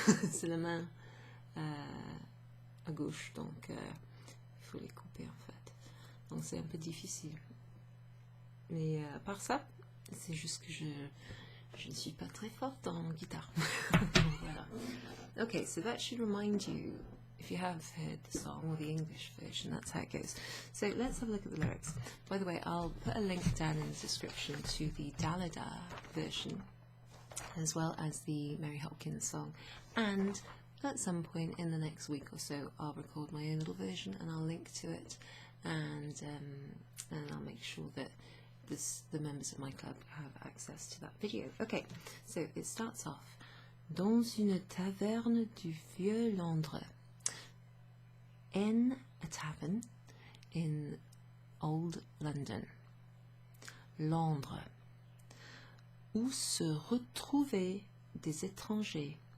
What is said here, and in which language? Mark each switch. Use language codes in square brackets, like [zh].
[fr] C'est la main à gauche, donc il faut les couper en fait. Donc c'est un peu difficile. Mais à part ça, c'est juste que je ne suis pas très forte en guitare. Voilà. [en] Okay, so that should remind you, if you have heard the song or the English version, that's how it goes. So let's have a look at the lyrics. By the way, I'll put a link down in the description to the Dalida version, as well as the Mary Hopkins song. And at some point in the next week or so, I'll record my own little version and I'll link to it, and I'll make sure that the members of my club have access to that video. Okay, so it starts off. [fr] Dans une taverne du vieux Londres. [en] In a tavern in old London. [fr] Londres. Où se retrouvaient des étrangers.